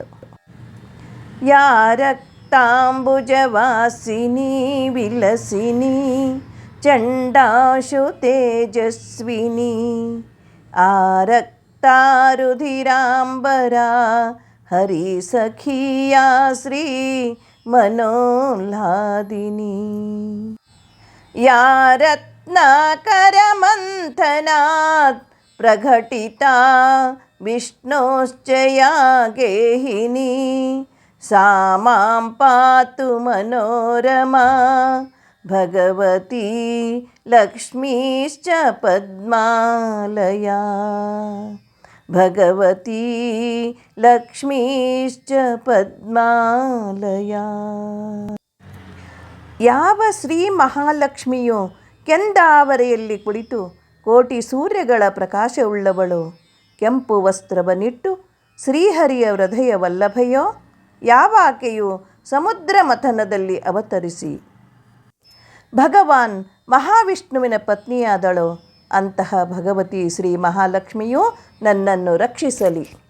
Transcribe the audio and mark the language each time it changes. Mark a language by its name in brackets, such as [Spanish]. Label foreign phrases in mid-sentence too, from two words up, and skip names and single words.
[Sanskrit] ಯಾ ರಕ್ತಾಂಬುಜವಾಸಿನಿ ವಿಲಸಿನಿ ಚಂಡಾಶು ತೇಜಸ್ವಿನಿ ಆ ರಕ್ತಾರುಧಿರಾಂಬರ ಹರಿ ಸಖಿಯಾ ಶ್ರೀ मनोल्लादिनी या रत्नाकरमन्थनात् प्रघटिता विष्णोश्च या गेहिनी सा मां पातु मनोरमा भगवती लक्ष्मीश्च पद्मालया ಭಗವತಿ ಲಕ್ಷ್ಮೀಶ್ಚ ಪದ್ಮಾಲಯ. [Kannada] ಯಾವ ಶ್ರೀ ಮಹಾಲಕ್ಷ್ಮಿಯು ಕೆಂದಾವರೆಯಲ್ಲಿ ಕುಳಿತು ಕೋಟಿ ಸೂರ್ಯಗಳ ಪ್ರಕಾಶವುಳ್ಳವಳು, ಕೆಂಪು ವಸ್ತ್ರವನ್ನಿಟ್ಟು ಶ್ರೀಹರಿಯ ಹೃದಯ ವಲ್ಲಭೆಯೋ, ಯಾವಾಕೆಯು ಸಮುದ್ರ ಮಥನದಲ್ಲಿ ಅವತರಿಸಿ ಭಗವಾನ್ ಮಹಾವಿಷ್ಣುವಿನ ಪತ್ನಿಯಾದಳೋ, ಅಂತಹ ಭಗವತಿ ಶ್ರೀ ಮಹಾಲಕ್ಷ್ಮಿಯು ನನ್ನನ್ನು ರಕ್ಷಿಸಲಿ.